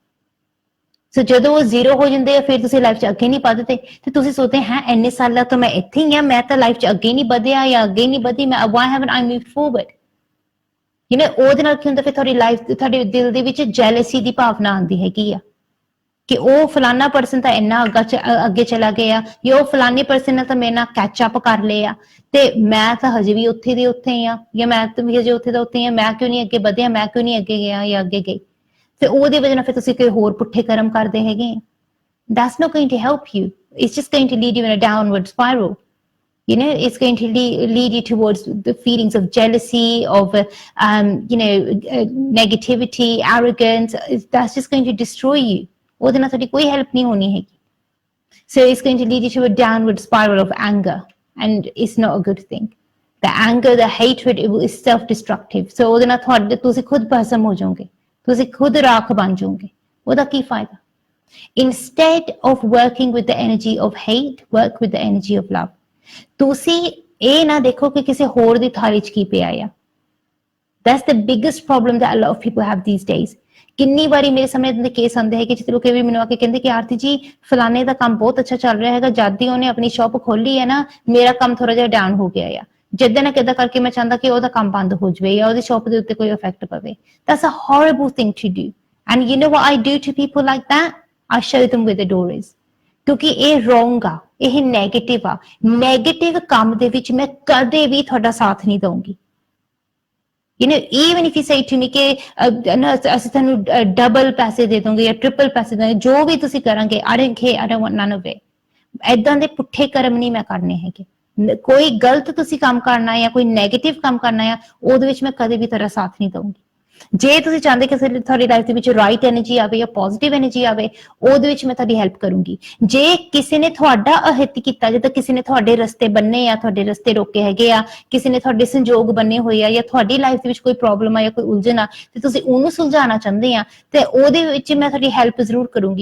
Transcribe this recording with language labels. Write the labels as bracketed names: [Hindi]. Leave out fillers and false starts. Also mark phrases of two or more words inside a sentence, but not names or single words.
[Punjabi] ਸੋ ਜਦੋਂ ਉਹ ਜ਼ੀਰੋ ਹੋ ਜਾਂਦੇ ਆ, ਫਿਰ ਤੁਸੀਂ ਲਾਈਫ 'ਚ ਅੱਗੇ ਨਹੀਂ ਵੱਧਦੇ ਤੇ ਤੁਸੀਂ ਸੋਚਦੇ ਹੈ ਇੰਨੇ ਸਾਲਾਂ ਤੋਂ ਮੈਂ ਇੱਥੇ ਹੀ ਆ, ਮੈਂ ਤਾਂ ਲਾਈਫ 'ਚ ਅੱਗੇ ਨਹੀਂ ਵਧਿਆ ਜਾਂ ਅੱਗੇ ਨਹੀਂ ਵਧੀ, ਮੈਂ [English] why haven't I moved forward? You know, [Punjabi] ਉਹਦੇ ਨਾਲ ਕੀ ਹੁੰਦਾ, ਫਿਰ ਤੁਹਾਡੀ ਲਾਈਫ, ਤੁਹਾਡੇ ਦਿਲ ਦੇ ਵਿੱਚ ਜੈਲਸੀ ਦੀ ਭਾਵਨਾ ਆਉਂਦੀ ਹੈਗੀ ਆ ਕਿ ਉਹ ਫਲਾਨਾ ਪਰਸਨ ਤਾਂ ਇੰਨਾ ਅੱਗੇ ਚਲਾ ਗਿਆ ਜਾਂ ਉਹ ਫਲਾਨੀ ਪਰਸਨ ਨੇ ਤਾਂ ਮੇਰੇ ਨਾਲ [English] catch up [Punjabi] ਕਰ ਲਿਆ ਤੇ ਮੈਂ ਤਾਂ ਹਜੇ ਵੀ ਉੱਥੇ ਦੀ ਉੱਥੇ ਹੀ ਆ, ਜਾਂ ਮੈਂ ਤਾਂ ਵੀ ਹਜੇ ਉੱਥੇ ਦਾ ਉੱਥੇ ਹੀ ਆ, ਮੈਂ ਕਿਉਂ ਨਹੀਂ ਅੱਗੇ ਵਧਿਆ, ਮੈਂ ਕਿਉਂ ਨਹੀਂ ਅੱਗੇ ਗਿਆ ਜਾਂ ਅੱਗੇ ਗਈ। ਤੇ ਉਹਦੀ ਵਜ੍ਹਾ ਨਾਲ ਫਿਰ ਤੁਸੀਂ ਕੋਈ ਹੋਰ ਪੁੱਠੇ ਕਰਮ ਕਰਦੇ ਹੈਗੇ। [English] That's not going to help you. It's just going to lead you in a downward spiral. You know, it's going to lead you towards the feelings of jealousy, of negativity, arrogance. That's just going to destroy you. [Punjabi] ਉਹਦੇ ਨਾਲ ਤੁਹਾਡੀ ਕੋਈ ਹੈਲਪ ਨਹੀਂ ਹੋਣੀ ਹੈਗੀ. [English] So it's going to lead you to a downward spiral of anger, and it's not a good thing. The anger, the hatred, it is self-destructive. [Punjabi] So ਉਹਦੇ ਨਾਲ ਤੁਹਾਡੇ ਤੁਸੀਂ ਖੁਦ ਭਸਮ ਹੋ ਜਾਓਗੇ, ਤੁਸੀਂ ਖੁਦ ਰਾਖ ਬਣ ਜਾਓਗੇ. ਉਹਦਾ ਕੀ ਫਾਇਦਾ? [English] Instead of working with the energy of hate, work with the energy of love. [Punjabi] ਤੁਸੀਂ ਇਹ ਨਾ ਦੇਖੋ ਕਿ ਕਿਸੇ ਹੋਰ ਦੀ ਥਾਲੀ 'ਚ ਕੀ ਪਿਆ ਆ. [English] That's the biggest problem that a lot of people have these days. [Punjabi] ਕਿੰਨੀ ਵਾਰੀ ਮੇਰੇ ਸਾਹਮਣੇ ਦੇ ਕੇਸ ਆਉਂਦੇ ਹੈ ਕਿ ਜਿੱਥੇ ਲੋਕ ਵੀ ਮੈਨੂੰ ਆ ਕੇ ਕਹਿੰਦੇ ਕਿ ਆਰਤੀ ਜੀ ਫਲਾਣੇ ਦਾ ਕੰਮ ਬਹੁਤ ਅੱਛਾ ਚੱਲ ਰਿਹਾ ਹੈਗਾ, ਜਦ ਦੀ ਉਹਨੇ ਆਪਣੀ ਸ਼ਾਪ ਖੋਲੀ ਹੈ ਨਾ, ਮੇਰਾ ਕੰਮ ਥੋੜਾ ਜਿਹਾ ਡਾਊਨ ਹੋ ਗਿਆ ਆ. ਜਿੱਦਾਂ ਨਾ ਕਿੱਦਾਂ ਕਰਕੇ ਮੈਂ ਚਾਹੁੰਦਾ ਕਿ ਉਹਦਾ ਕੰਮ ਬੰਦ ਹੋ ਜਾਵੇ ਜਾਂ ਉਹਦੀ ਸ਼ਾਪ ਦੇ ਉੱਤੇ ਕੋਈ ਇਫੈਕਟ ਪਵੇ. [English] That's a horrible thing to do. And you know what I do to people like that? I show them where the door is. [Punjabi] ਕਿਉਂਕਿ ਇਹ wrong ਆ, ਇਹ ਨੈਗੇਟਿਵ ਆ. ਨੈਗੇਟਿਵ ਕੰਮ ਦੇ ਵਿੱਚ ਮੈਂ ਕਦੇ ਵੀ ਤੁਹਾਡਾ ਸਾਥ ਨਹੀਂ ਦਊਂਗੀ. [English] You know, even if you say to me [Punjabi] ਕਿ ਅਸੀਂ ਤੁਹਾਨੂੰ ਡਬਲ ਪੈਸੇ ਦੇ ਦੋਗੇ ਜਾਂ ਟ੍ਰਿਪਲ ਪੈਸੇ ਦੇ, ਜੋ ਵੀ ਤੁਸੀਂ ਕਰਾਂਗੇ, [English] I don't want none of it. [Punjabi] ਏਦਾਂ ਦੇ ਪੁੱਠੇ ਕਰਮ ਨਹੀਂ ਮੈਂ ਕਰਨੇ ਹੈਗੇ. ਕੋਈ ਗਲਤ ਤੁਸੀਂ ਕੰਮ ਕਰਨਾ ਜਾਂ ਕੋਈ ਨੈਗੇਟਿਵ ਕੰਮ ਕਰਨਾ ਆ, ਉਹਦੇ ਵਿੱਚ ਮੈਂ ਕਦੇ ਵੀ ਤੁਹਾਡਾ ਸਾਥ ਨਹੀਂ ਦਊਂਗੀ. ਜੇ ਤੁਸੀਂ ਚਾਹੁੰਦੇ ਕਿ ਤੁਹਾਡੀ ਲਾਈਫ ਦੇ ਵਿੱਚ [English] right energy [Punjabi] ਆਵੇ ਜਾਂ [English] positive energy [Punjabi] ਆਵੇ, ਉਹਦੇ ਵਿੱਚ ਮੈਂ ਤੁਹਾਡੀ ਹੈਲਪ ਕਰੂੰਗੀ. ਜੇ ਕਿਸੇ ਨੇ ਤੁਹਾਡਾ ਅਹਿਤ ਕੀਤਾ, ਜਦੋਂ ਕਿਸੇ ਨੇ ਤੁਹਾਡੇ ਰਸਤੇ ਬੰਨੇ ਆ, ਤੁਹਾਡੇ ਰਸਤੇ ਰੋਕੇ ਹੈਗੇ ਆ, ਕਿਸੇ ਨੇ ਤੁਹਾਡੇ ਸੰਜੋਗ ਬੰਨੇ ਹੋਏ ਆ, ਜਾਂ ਤੁਹਾਡੀ ਲਾਈਫ ਦੇ ਵਿੱਚ ਕੋਈ ਪ੍ਰੋਬਲਮ ਆ ਜਾਂ ਕੋਈ ਉਲਝਣ ਆ, ਤੇ ਤੁਸੀਂ ਉਹਨੂੰ ਸੁਲਝਾਉਣਾ ਚਾਹੁੰਦੇ ਆ, ਤੇ ਉਹਦੇ ਵਿੱਚ ਮੈਂ ਤੁਹਾਡੀ ਹੈਲਪ ਜ਼ਰੂਰ ਕਰੂੰਗੀ.